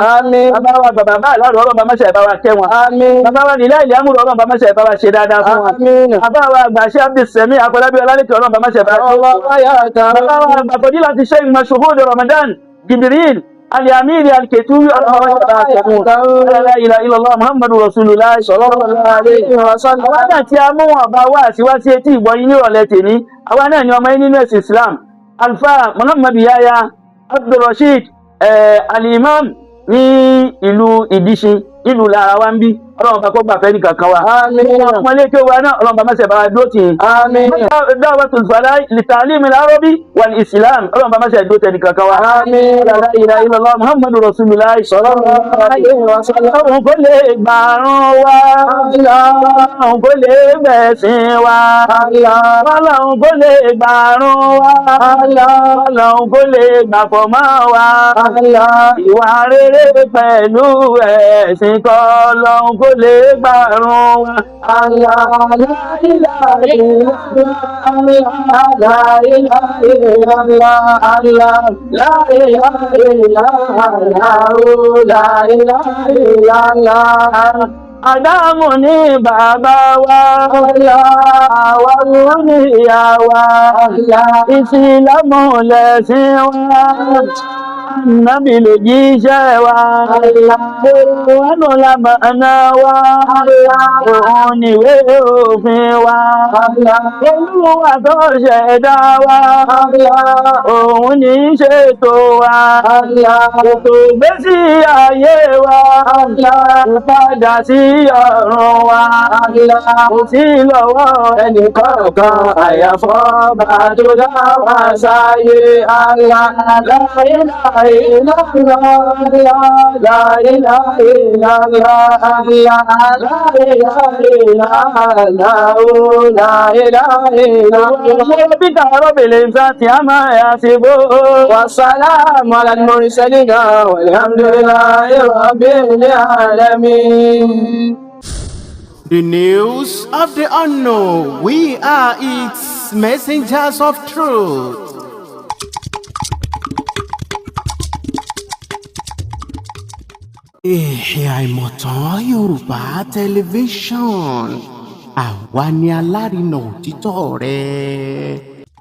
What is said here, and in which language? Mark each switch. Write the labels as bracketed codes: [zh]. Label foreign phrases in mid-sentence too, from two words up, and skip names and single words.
[yo] bàbá wa bàbá aláàrọ̀ Ọlọ́run bá máṣe bá wa kẹ́ wọn. bàbá wa nílẹ̀ ilé amúlò Ọlọ́run bá máṣe bá wa ṣe dáadáa fún wọn. bàbá wa àgbàṣe Abdulsemi Afọlábí Ọlálẹ́kẹ̀ Ọlọ́run bá máṣe bá wa ṣe. bàbá wa àgbàfọ̀dí láti ṣe Mashuhud Ramadan Jibril Al-Amiri Al-Ketumi Ọlọ́run bá máṣe bá wa ṣe fún wọn. [ar] لا إله إلا الله محمد رسول الله صلى الله عليه وسلم. [yo] àwa náà tí a mú wọn bá wá sí etí ìgbọ́yìn nírọ̀lẹ́ tèmi àwa náà ni ọmọ yín nínú ẹ̀sìn Islam Alfa Muhammadu Yahya Abdulrasheed Al-Imam ní ìlú Ìdíṣin ìlú Lára wa ń bí Ọlọ́run bá kó gbà fẹ́ nìkan kan wa. ọmọ ilé kéwà náà Ọlọ́run bá máṣe bá wa dúró tì í. Da'watul Falah li ta'lim al-arabi wal islam Ọlọ́run bá máṣe dúró tẹ̀ nìkan kan wa. [ar] لا إله إلا الله محمد رسول الله صلى الله عليه وسلم. [yo] Ọlọ́run kò lè gbàrún wa Ọlọ́run kò lè gbẹ̀sìn wa Ọlọ́run kò lè gbàrún wa Ọlọ́run kò lè gbàfọ̀mọ́ wa ìwà rere pẹ̀lú ẹ̀sìn kọ́ Ọlọ́run kò lè gbàrún wa. [ar] لا إله إلا الله لا إله إلا الله لا إله إلا الله لا إله إلا الله. [yo] Ádámù ní bàbá wa àwa ní ìyá wa Ìsìlámù lẹ̀sìn wa Ànábì ló jíṣẹ́ wa Kùránù la mọ̀nà wa òun níwé òfin wa Olúwa tó ṣẹ̀dá wa òun ní ṣètò wa ètò ìgbésí ayé wa ìpadà sí ọ̀run wa kò sí lọ́wọ́ ẹnìkọ̀ọ̀kan àyàfọ́ bá tó dá wa sáyé [ar] الله لا إله إلا الله لا إله إلا الله لا إله إلا الله لا إله إلا الله بك رب العزة عما يصفون وسلام على المرسلين والحمد لله رب العالمين. [en] The news of the unknown. We are its messengers of truth. [yo] Ìyìn Àìmọ̀tán Yorùbá tẹlifíṣọ̀n àwa ni alárinà òtítọ́ rẹ̀.